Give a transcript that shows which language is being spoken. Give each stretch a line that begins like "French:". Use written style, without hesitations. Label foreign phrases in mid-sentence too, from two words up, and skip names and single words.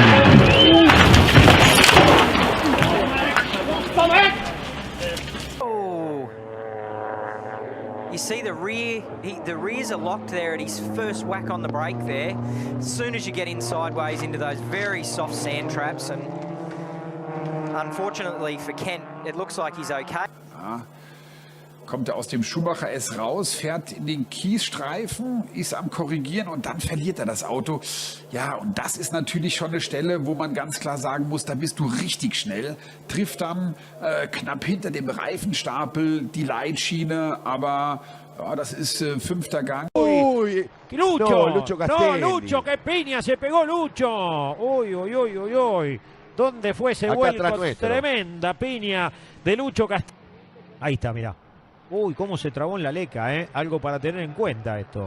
English: Oh, you see the rears are locked there at his first whack on the brake there. As soon as you get in sideways into those very soft sand traps, and unfortunately for Kent, it looks like he's okay.
German: Ja, kommt er aus dem Schumacher S raus, fährt in den Kiesstreifen, ist am Korrigieren und dann verliert er das Auto. Ja, und das ist natürlich schon eine Stelle, wo man ganz klar sagen muss, da bist du richtig schnell. Trifft dann knapp hinter dem Reifenstapel die Leitschiene, aber ja, das ist fünfter Gang.
Spanish: Uy, Lucho, no, Lucho Castelli. No, Lucho, que piña se pegó Lucho. Uy. ¿Dónde fue ese vuelco? Tremenda piña de Lucho Castelli. Ahí está, mirá. Uy, cómo se trabó en la leca, ¿eh? Algo para tener en cuenta esto.